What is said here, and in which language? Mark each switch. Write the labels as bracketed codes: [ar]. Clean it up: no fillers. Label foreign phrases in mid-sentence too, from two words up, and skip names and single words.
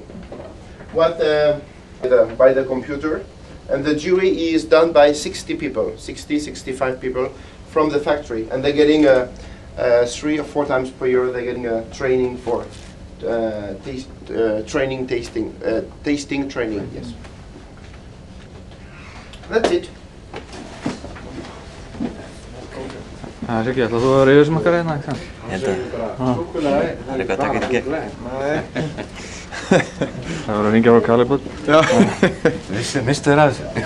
[en] What by the computer, and the jury is done by 60 people, 65 people from the factory, and they're getting 3 or 4 times per year. They're getting a training for tasting training. Yes, that's it. [is] Siggi, ætlar þú að vera yfirsmakkari hérna, ekki sant? Ég held að það er eitthvað að taka þetta í gegn. Það voru að hringja frá Kalibot. Já, mistu þér af þessu.